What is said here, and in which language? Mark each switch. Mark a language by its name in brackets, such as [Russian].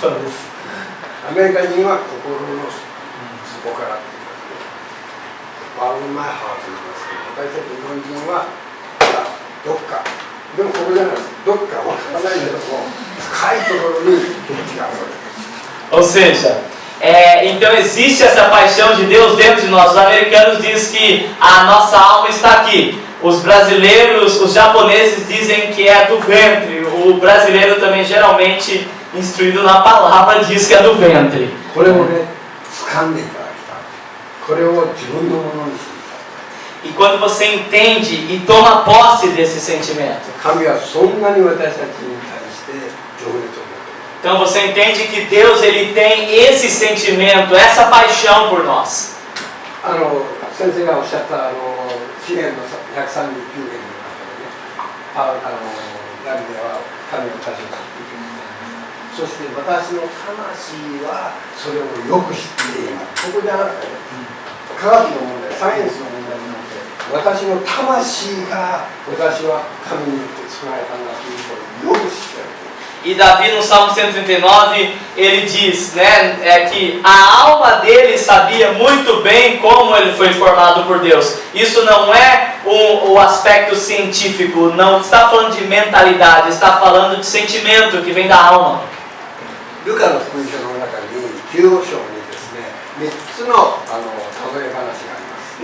[Japanese] そうです。アメリカ人は心の底からって言いますね。バーンマイハーと言いますけど、私たち日本人はどっか。でもここじゃないです。どっかわからないけども深いところに気持ちがある。 [Portuguese] Ou seja, então existe essa paixão de Deus dentro de nós. Os americanos dizem que a nossa alma está aqui. Os brasileiros, os japoneses dizem que é do ventre. O brasileiro também geralmente instruído na palavra diz que é do ventre. [Japanese] これをね、掴んでいただきたい。これを自分のものにしていただきたい。 [Portuguese] E quando você entende e toma posse desse sentimento, [Japanese] 神はそんなに私たちに対して情熱を持っている。 [Portuguese] então você entende que Deus, ele tem esse sentimento, essa paixão por nós. [Japanese] 先生がおっしゃった詩篇の139編の中でね、ダビデは神を歌唱する。そして私の魂はそれをよく知っている。ここじゃなくて、科学の問題、サイエンスの問題じゃなくて、私の魂が私は神によって作られたんだということをよく知っている。 [Portuguese] E Davi no Salmo 139, ele diz, né, que a alma dele sabia muito bem como ele foi formado por Deus. Isso não é o aspecto científico, não está falando de mentalidade, está falando de sentimento que vem da alma. [Japanese] ルカの福音書の中に9章にですね、3つの例え話があります。